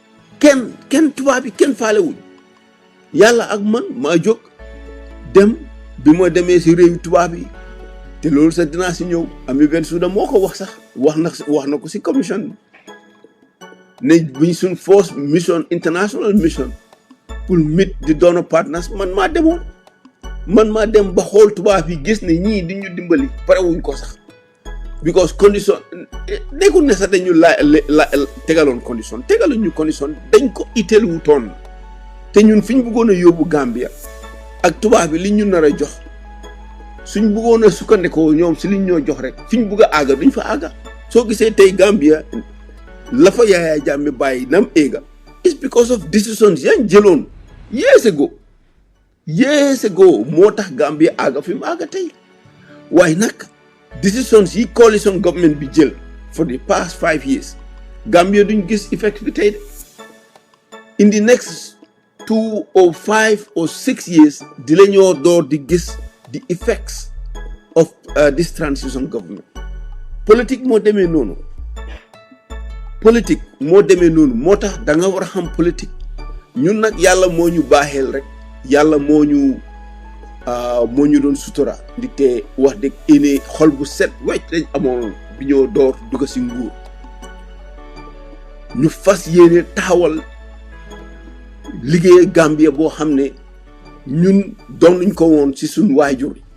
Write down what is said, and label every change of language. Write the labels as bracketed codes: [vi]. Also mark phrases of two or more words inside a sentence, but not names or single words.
[wo] kenn tubaab bi kenn faale wuñ yàlla ak man maa jóg dem bi ma demee si réew tubaab yi te loolu sax dinaa si ñëw Ami Bensouda moo ko wax sax wax na ko si commission ne buñ suñ force mission international mission pour [en] meet the donor partners [wo] man maa dem ba xool tubaab yi gis ne ñii di ñu dimbali pare wuñ ko sax because condition nekkul ne sax dañu tegaloon condition dañ ko itteel wutoon te ñun fi ñu bëggoon a yóbbu Gambia ak tubaab bi li ñu nar a jox suñ bëggoon a sukkandikoo ñoom si liñ ñoo jox rek fi ñu bëgg a àgga duñ fa àgga soo gisee tey Gambia la fa Yaya Jammeh bàyyi nam éega [en] it's because of decisions [wo] yañ jëloon years ago moo tax Gambia àgga fi mu àgga tey waaye nag decisions yi [en] coalition government [wo] bi jël [en] for the past 5 years [wo] Gambia duñ gis effect bi tey de [en] in the next 2 or 5 or 6 years [wo] di la ñoo door di gis [en] the effects of this transition government [wo] politique moo demee noonu moo tax da nga war a xam politique ñun nag yàlla moo ñu baaxeel rek yàlla moo ñu doon sutura di te wax dëgg ene xol bu set wecc lañ amoon bi ñoo door dugg si nguur ñu fas yéene taxawal liggéey Gambia boo xam ne ñun doon nañ ko woon ci suñ waajur